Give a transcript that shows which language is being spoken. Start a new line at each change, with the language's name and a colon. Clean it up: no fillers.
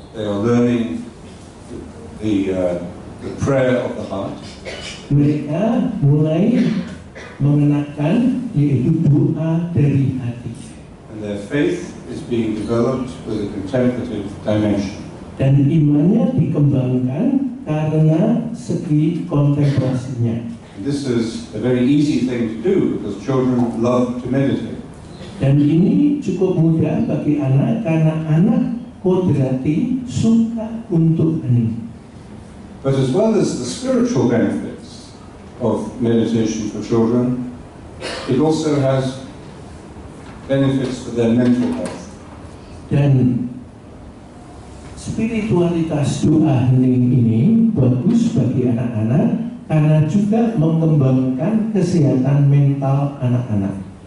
English: They are learning the prayer of the heart.
Indonesian: Mereka mulai mengenakan yaitu doa dari hati.
English: And their faith is being developed with a contemplative dimension.
Indonesian: Dan imannya dikembangkan karena segi kontemplasinya.
English: This is a very easy thing to do because children love to meditate.
Indonesian: Dan ini cukup mudah bagi anak karena anak kodrati suka untuk hening.
English: But as well as the spiritual benefits of meditation for children, it also has benefits for their mental health.
Indonesian: Dan spiritualitas doa hening ini bagus bagi anak-anak karena juga mengembangkan kesehatan mental anak-anak.